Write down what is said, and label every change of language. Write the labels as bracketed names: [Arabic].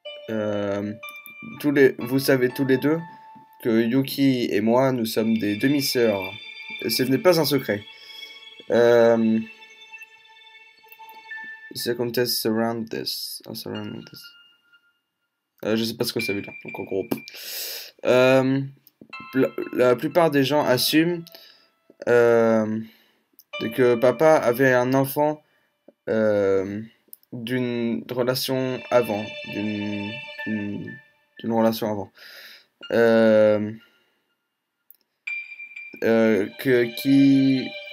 [French] Euh, Vous savez tous les deux que Yuki et moi, nous sommes des demi-sœurs. Ce n'est pas un secret. [English] Euh, Circumstances surround this. Surround this. [French] Je sais pas ce que ça veut dire. Donc en gros, euh, la plupart des gens assument euh, que papa avait un enfant euh, d'une relation avant, d'une d'une relation avant, euh, que qui